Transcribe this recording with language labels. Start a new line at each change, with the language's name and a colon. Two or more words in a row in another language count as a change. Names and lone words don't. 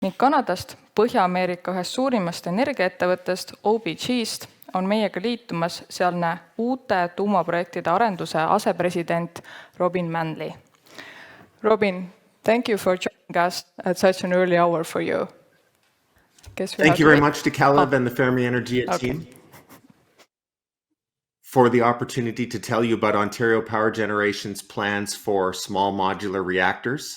Estonian: ning Kanadast, Põhja-Ameerika ühest suurimast energiaettevõttest OPG-st on meiega liitumas sealne uute tuumaprojektide arenduse asepresident Robin Manley.
English: Robin, thank you for joining us at such an early hour for you. Thank you very much to Caleb and the Fermi Energia team for the opportunity to tell you about Ontario Power Generation's plans for small modular reactors.